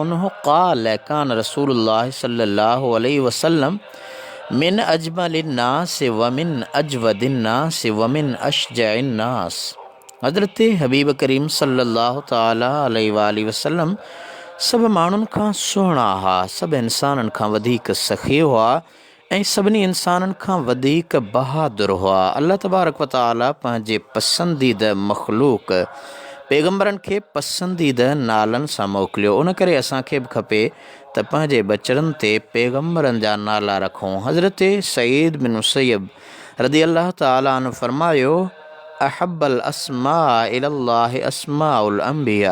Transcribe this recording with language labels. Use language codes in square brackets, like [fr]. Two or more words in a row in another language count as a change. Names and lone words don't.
[ar] عنه قال كان رسول الله صلى الله عليه وسلم من أجمل الناس ومن أجود الناس ومن أشجع الناس. [sd] हज़रत हबीब करीम [ar] صلى الله تعالى عليه وآله وسلم [sd] सभु माण्हुनि खां सुहिणा हुआ, सभु इंसाननि खां वधीक सख़ी हुआ ऐं सभिनी इंसाननि खां वधीक बहादुर हुआ। [ar] الله تبارك وتعالى [sd] पंहिंजे पसंदीदा मख़लूक पैगम्बरनि खे पसंदीदा नालनि सां मोकिलियो। उन करे असांखे बि खपे त पंहिंजे बचड़नि ते पैगम्बरनि जा नाला रखूं। हज़रत सईद बिन मुसय्यब [ar] رضي الله تعالى عنه [sd] फरमायो, [ar] أحب الأسماء إلى الله أسماء الأنبياء.